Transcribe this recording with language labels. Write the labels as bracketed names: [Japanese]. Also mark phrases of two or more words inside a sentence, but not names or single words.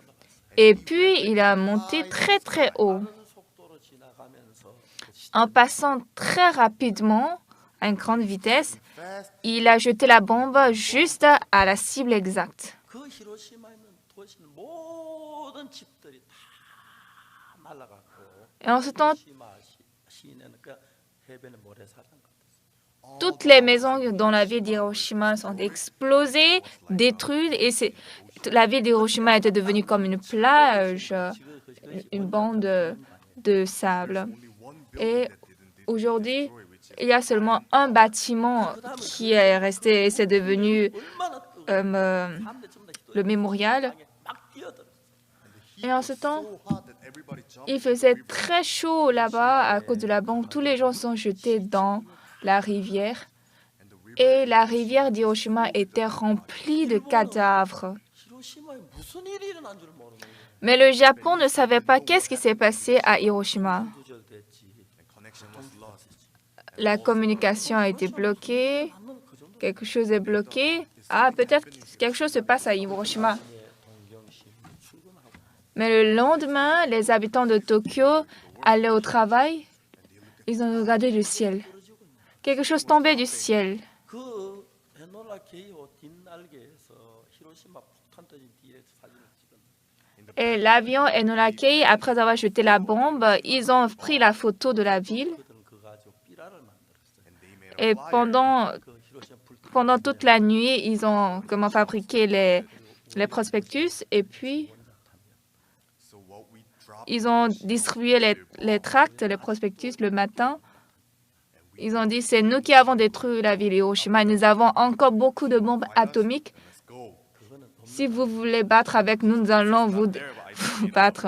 [French] Et puis, il a monté très haut. [Korean] 빠른 속도로 지나가면서 [French] En passant très rapidement à une grande vitesse, il a jeté la bombe juste à la cible exacte. [Korean] 그 히로시마에 있는 도시는 모든 집들이 다 날아갔고 [French] Et en ce temps, [Korean] 히로시마 시내는 그 해변의 모래사장 같았어요. [French] toutes les maisons dans la ville d'Hiroshima sont explosées, détruites, et la ville d'Hiroshima était devenue comme une plage, une bande de sable. Et aujourd'hui, il y a seulement un bâtiment qui est resté et c'est devenu le mémorial. [Korean] 막 뛰어들었어요. [French] Et en ce temps, il faisait très chaud là-bas à cause de la bombe. Tous les gens sont jetés dans la rivière. Et la rivière d'Hiroshima était remplie de cadavres. [Korean] 히로시마에 무슨 일이 일어난 줄 모르는 거예요. [French] Mais le Japon ne savait pas qu'est-ce qui s'est passé à Hiroshima. [Korean] 두절됐지. [French] La communication a été bloquée. [Korean] 나는 그 정도 [French] Quelque chose est bloqué. Ah, peut-être quelque chose se passe à Hiroshima. [Korean] 동경시 출근하고 [French] Mais le lendemain, les habitants de Tokyo allaient au travail. Ils ont regardé le ciel. Quelque chose tombait du ciel. [Korean] 그 에놀라 게이호 뒷날개에서 히로시마 폭탄 터진 뒤에 사진을 찍었는데 [French] Et l'avion Enola Kei, après avoir jeté la bombe, ils ont pris la photo de la ville. [Korean] 그들은 그거 가지고 삐라를 만들었어요. [French] Et [Korean] 그 히로시마 불 [French] pendant toute la nuit, ils ont comment fabriqué les prospectus. Et puis, ils ont distribué les tracts, les prospectus le matin. Ils ont dit, c'est nous qui avons détruit la ville Hiroshima. Nous avons encore beaucoup de bombes atomiques. Si vous voulez battre avec nous, nous allons vous battre.